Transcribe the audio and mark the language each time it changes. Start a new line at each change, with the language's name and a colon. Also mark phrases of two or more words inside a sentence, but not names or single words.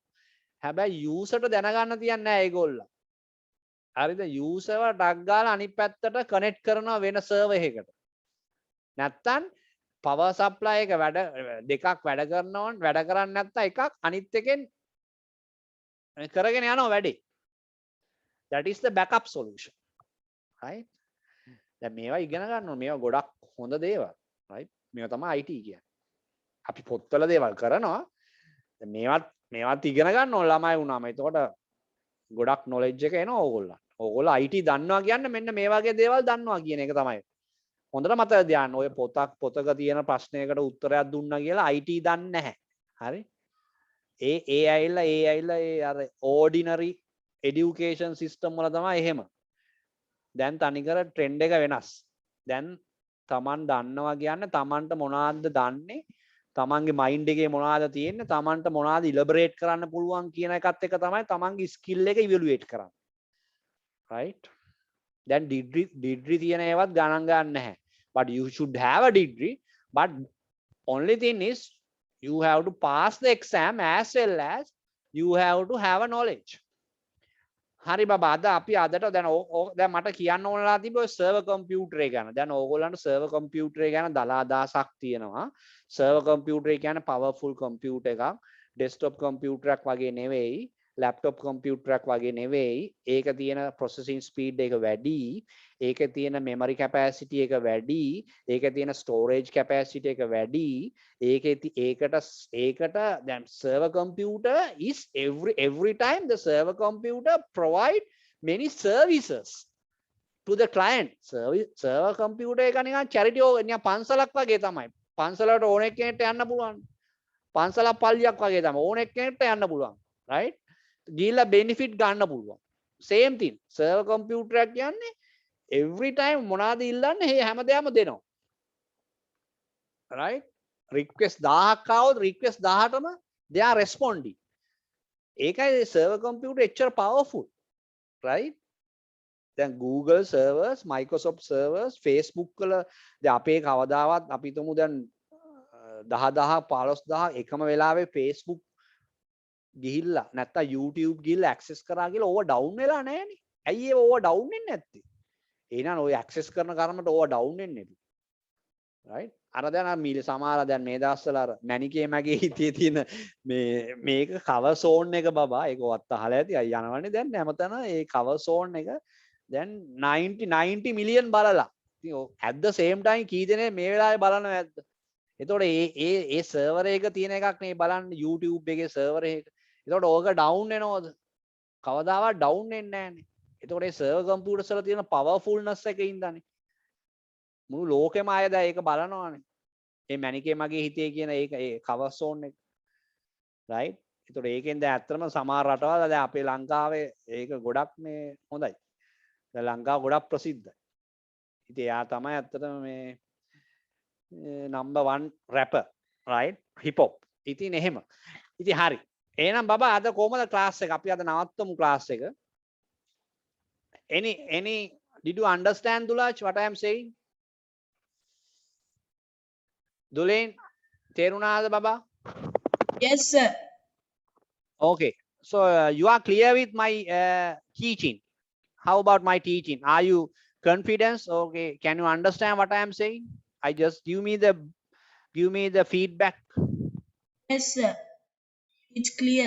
Sinhala: හැබැයි user ට දැනගන්න තියන්නේ නැහැ ඒගොල්ලෝ. හරිද? user ව ඩක් ගාලා අනිත් පැත්තට connect කරනවා වෙන server එකකට. නැත්තම්
English: power supply
Sinhala: එක දෙකක් වැඩ කරනවා, වැඩ කරන්නේ නැත්තම් එකක් අනිත් එකෙන් කරගෙන යනවා වැඩේ.
English: That is the backup solution. Right?
Sinhala: දැන් මේවා ඉගෙන ගන්න ඕනේ. මේවා ගොඩක් හොඳ දේවල්. Right? මේවා තමයි IT කියන්නේ. අපි පොත්වල දේවල් කරනවා. දැන් මේවත් ඉගෙන ගන්න ඕන ළමයි වුණාම. එතකොට ගොඩක් knowledge එක එනවා ඕගොල්ලන්ට. ඕගොල්ලෝ IT දන්නවා කියන්නේ මෙන්න මේ වගේ දේවල් දන්නවා කියන එක තමයි. හොඳට මතක තියාගන්න. ඔය පොතක තියෙන ප්‍රශ්නයකට උත්තරයක් දුන්නා කියලා IT දන්නේ නැහැ. හරි? ඒ ඇවිල්ලා අර
English: ordinary education system
Sinhala: වල තමයි එහෙම. දැන් තනිකර trend එක වෙනස්. දැන් Taman දන්නවා කියන්නේ Tamanට මොනවද දන්නේ, Tamanගේ mind එකේ මොනවද තියෙන්නේ, Tamanට මොනවද elaborate කරන්න පුළුවන් කියන එකත් එක තමයි Tamanගේ skill එක evaluate කරන්නේ.
English: Right? Then degree
Sinhala: තියෙන ඒවත් ගණන් ගන්න නැහැ.
English: But you should have a degree, but only thing is you have to pass the exam as well as you have to have a knowledge.
Sinhala: හරි බබා, අද අපි අදට දැන් මට කියන්න ඕනලා තිබ්බේ ඔය
English: server computer
Sinhala: එක ගැන. දැන් ඕගොල්ලන්ට
English: server computer
Sinhala: එක ගැන දලා අදහසක් තියෙනවා.
English: server computer
Sinhala: එක කියන්නේ
English: powerful computer
Sinhala: එකක්.
English: desktop computer
Sinhala: එකක් වගේ නෙවෙයි,
English: laptop computer
Sinhala: එකක් වගේ නෙවෙයි. ඒක තියෙන
English: processing speed
Sinhala: එක වැඩි, ඒකේ තියෙන
English: memory capacity
Sinhala: එක වැඩි, ඒකේ තියෙන
English: storage capacity
Sinhala: එක වැඩි. ඒකට දැන්
English: server computer is every time the server computer provide many services to the client. server computer
Sinhala: එක නිකන් charity නිකන් පන්සලක් වගේ තමයි. පන්සලට ඕන කෙනෙක්ට යන්න පුළුවන්. පන්සලක් පල්ලියක් වගේ තමයි. ඕන කෙනෙක්ට යන්න පුළුවන්. right? ගිහිල්ලා benefit ගන්න පුළුවන්.
English: same thing. server computer
Sinhala: එක කියන්නේ
English: every time
Sinhala: මොනවාද ඉල්ලන්නේ මේ හැමදේම දෙනවා.
English: right? request 1000ක් ආවොත් request 18ම they are responding.
Sinhala: ඒකයි
English: server computer
Sinhala: එච්චර powerful. right? දැන්
English: Google servers, Microsoft servers,
Sinhala: Facebook වල දැන් අපේ කවදාවත් අපි තුමු දැන් 10000 15000 එකම වෙලාවේ Facebook ගිහිල්ලා නැත්තම් YouTube ගිහිල්ලා access කරා කියලා ඕව down වෙලා නැහනේ. ඇයි ඒව ඕව down වෙන්නේ නැත්තේ? එහෙනම් ඔය access කරන කර්මයට ඕව down වෙන්නේ නැති. right? අර දැන් සමහර දැන් මේ දවස්වල අර මැනිකේ මගේ හිතේ තියෙන මේක
English: cover zone
Sinhala: එක බබා, ඒක ඔයත් අහලා ඇති. අය යනවනේ දැන් හැමතැන ඒ
English: cover zone
Sinhala: එක දැන් 90 million බලලා. ඉතින්
English: at the same time
Sinhala: කී දෙනෙක් මේ වෙලාවේ බලනවද ඇද්ද? එතකොට ඒ server එක තියෙන එකක් නේ බලන්න YouTube එකේ server එක. එතකොට ඕක down වෙනවද? කවදාවත් down වෙන්නේ නැහනේ. එතකොට මේ
English: server computers
Sinhala: වල තියෙන powerfulness එකේ ඉඳන්නේ. මුළු ලෝකෙම අය දැන් ඒක බලනවානේ. මේ මැනිකේ මගේ හිතේ කියන ඒ
English: cover zone
Sinhala: එක.
English: right?
Sinhala: එතකොට ඒකෙන් දැන් ඇත්තටම සමහර රටවල් දැන් අපේ ලංකාවේ ඒක ගොඩක් මේ හොඳයි. දැන් ලංකාව ගොඩක් ප්‍රසිද්ධයි. ඉතින් එයා තමයි ඇත්තටම මේ
English: number 1 rapper, right? Hip hop.
Sinhala: ඉතින් එහෙම. ඉතින් හරි. එහෙනම් බබා අද කොහමද ක්ලාස් එක? අපි අද නවත්තමු ක්ලාස් එක.
English: Any did you understand Dulaj what I am saying?
Sinhala: Dulen තේරුණාද බබා?
English: Yes, sir. Okay. So you are clear with my teaching. How about my teaching? Are you confident? Okay. Can you understand what I am saying? I just give me the feedback. Yes, sir. It's clear.